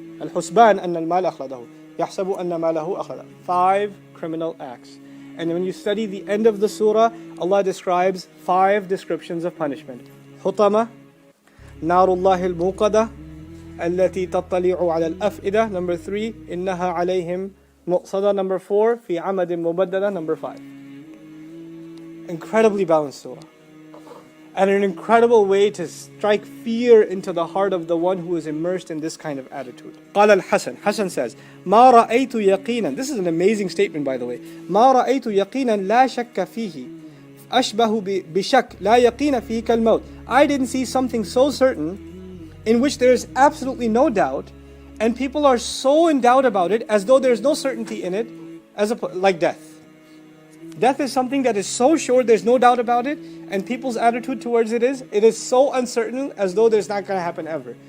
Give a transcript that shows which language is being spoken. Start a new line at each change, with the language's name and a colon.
Arabic: الحسبان أن المال أخلده يحسب أن ماله أخلده.
English: 5 criminal acts. And when you study the end of the surah, Allah describes 5 descriptions of punishment.
Arabic: حطمة, نار الله الموقدة التي تطلع على الأفئدة.
English: Number 3,
Arabic: إنها عليهم مؤصدة.
English: Number 4,
Arabic: في عمد مبددة.
English: Number 5. Incredibly balanced surah. and an incredible way to strike fear into the heart of the one who is immersed in this kind of attitude.
Arabic: قال الحسن,
English: Hasan says,
Arabic: ما رأيت يقينا.
English: This is an amazing statement, by the way.
Arabic: ما رأيت يقينا لا شك فيه أشبه بشك لا يقين فيه كالموت.
English: I didn't see something so certain in which there is absolutely no doubt, and people are so in doubt about it as though there's no certainty in it, like death. Death is something that is so sure, there's no doubt about it, and people's attitude towards it is so uncertain as though there's not going to happen ever.